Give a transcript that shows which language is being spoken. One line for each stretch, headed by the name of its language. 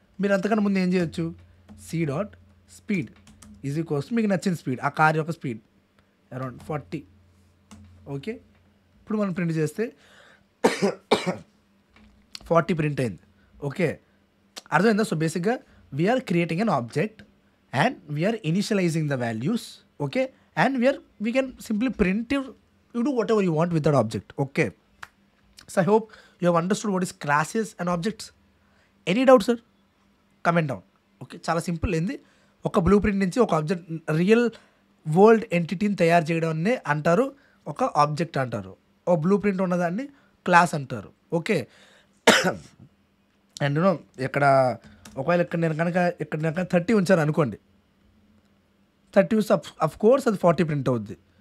Telugu: మీరు అంతకన్నా ముందు ఏం చేయొచ్చు, C dot speed is equals మీకు నచ్చిన స్పీడ్, ఆ కార్ యొక్క స్పీడ్ అరౌండ్ 40. ఓకే, ఇప్పుడు మనం ప్రింట్ చేస్తే 40 ప్రింట్ అయింది.
English: okay,
Telugu: అర్థమైందా?
English: So బేసిక్గా we are creating an object and we are initialising the values. Okay, and we can simply print you do whatever you want with that object. Okay, so I hope you have understood what is classes and objects. Any doubt sir, comment down.
Telugu: Okay, చాలా simple ఏంది, ఒక blue print నుంచి ఒక object real world ఎంటిటీని తయారు చేయడాన్ని అంటారు ఒక object అంటారు, ఓ బ్లూ ప్రింట్ ఉన్నదాన్ని క్లాస్ అంటారు. ఓకే, అండ్ ఇక్కడ ఒకవేళ ఇక్కడ నేను కనుక 30 ఉంచాను అనుకోండి, 30 వస్తే అఫ్ కోర్స్ అది 40 ప్రింట్ అవుద్ది.